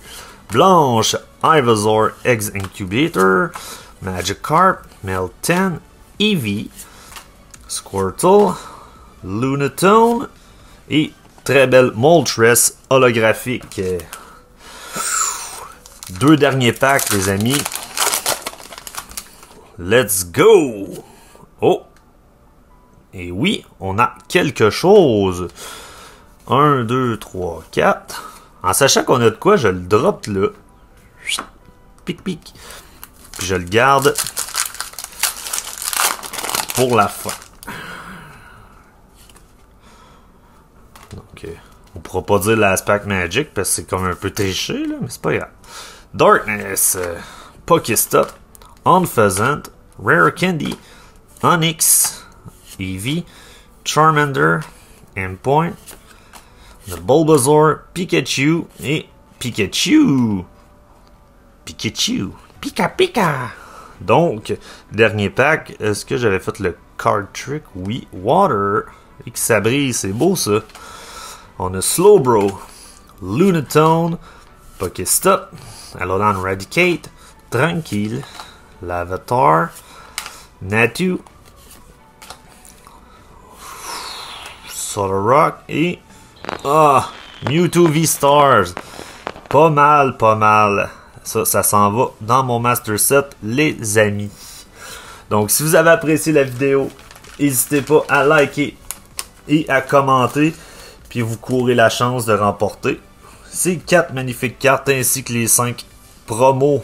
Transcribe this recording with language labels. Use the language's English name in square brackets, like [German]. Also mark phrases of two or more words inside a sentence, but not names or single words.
[French] Blanche, Ivysaur, Eggs Incubator. Magikarp, Meltan, Eevee. Squirtle, Lunatone. Et très belle Moltres holographique. 2 derniers packs, les amis. [English] Let's go! [French] Oh! Et oui, on a quelque chose. 1, 2, 3, 4. En sachant qu'on a de quoi, je le drop là. Pic, pic. Puis je le garde pour la fin. Donc, on pourra pas dire [English] Last Pack Magic [French] parce que c'est comme un peu triché, là, mais c'est pas grave. Darkness, Pokéstop, Unfezant, Rare Candy, Onix, Eevee, Charmander, Endpoint, the Bulbasaur, Pikachu et Pikachu. Pikachu. Pika Pika. Donc, dernier pack, est-ce que j'avais fait le [English] card trick? [French] Oui, Water. Et que ça brille, c'est beau ça. On a Slowbro, Lunatone, Pokéstop, Alolan Radicate, Tranquille, Lavatar, Natu, Solrock et Mewtwo V-Stars. Pas mal, pas mal. Ça s'en va dans mon Master Set, les amis. Donc, si vous avez apprécié la vidéo, n'hésitez pas à liker et à commenter. Puis vous courez la chance de remporter ces 4 magnifiques cartes ainsi que les 5 promos.